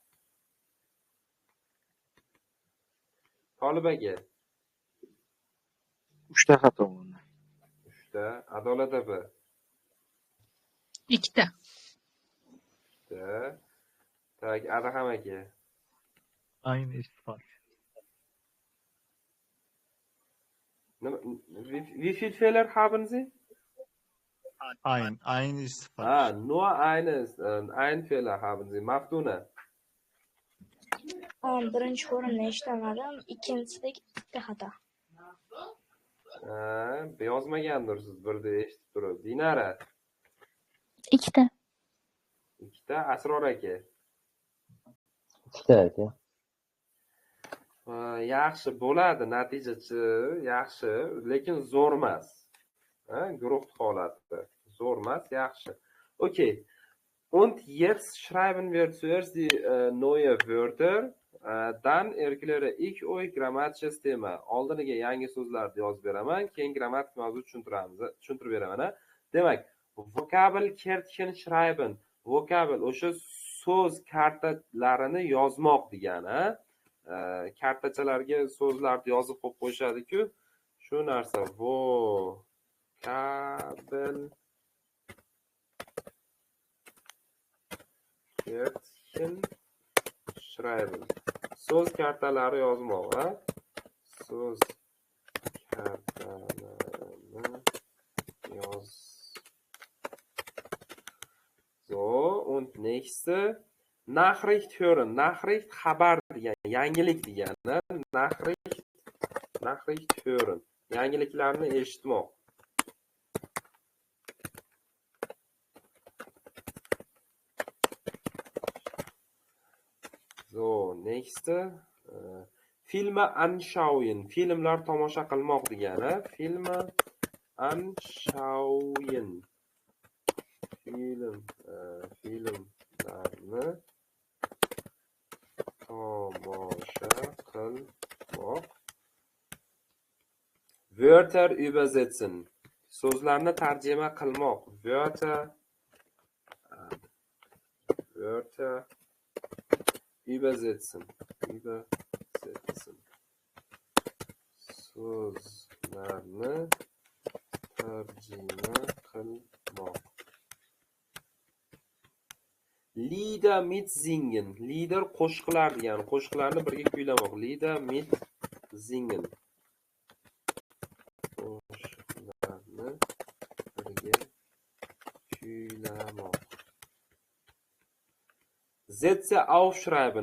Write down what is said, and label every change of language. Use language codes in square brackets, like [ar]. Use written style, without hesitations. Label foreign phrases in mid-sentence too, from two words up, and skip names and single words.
[uz] Tolib aka. 3ta xato bo'ldi. 3ta. Adolat opa. 2ta. 2ta. Tak, Adaham aka. [de] Ein ist falsch. Wie viele Fehler haben Sie? Ein ist falsch. Nur ein Fehler haben Sie. [uz] Maftuna. Birinchi o'rinni eshitmadim, ikkinchisidagi ikkita xato. Yozmagandirsiz birda eshitib turib. Dinara. 2ta. 2ta. Asror aka. 2ta aka. Yaxshi bo'ladi, natijachi yaxshi, lekin zo'r emas. Guruh holati. Zo'r emas, yaxshi. Okay. [de] Und jetzt schreiben wir zuerst die neue Wörter. Dann erkläre ich euch grammatisches Thema. [uz] Oldiniga yangi so'zlarni yozib beraman, keyin grammatik mavzu tushuntirib beraman. [de] Demak, vokabel Kärtchen schreiben. [uz] Vokabel o'sha so'z kartalarini yozmoq degani. Kartachalarga so'zlarni yozib qo'yib qo'yishadi-ku, shu narsa. [de] Vokabel Kärtchen schreiben. [uz] So'z kartalari yozmoq, so'z kartalarini yoz. [de] So, und nächste Nachricht hören. [uz] Nachricht xabar degani, yangilik degani. [de] Nachricht hören. [uz] Yangiliklarni eshitmoq. [de] So, nächste Filme anschauen. [uz] Filmlar tomosha qilmoq degani. [de] Filme anschauen. [uz] Filmlarni tomosha qilmoq. [de] Wörter übersetzen. [uz] So'zlarni tarjima qilmoq. [de] Wörter übersetzen. [uz] So'zlarni tarjima qilmoq. [de] Lieder mitsingen. [uz] Lieder qo'shiqlar degani. Qo'shiqlarni birga kuylamoq. [de] Lieder mitsingen. [uz] Qo'shiqlarni birga kuylamoq. [de] Sätze aufschreiben.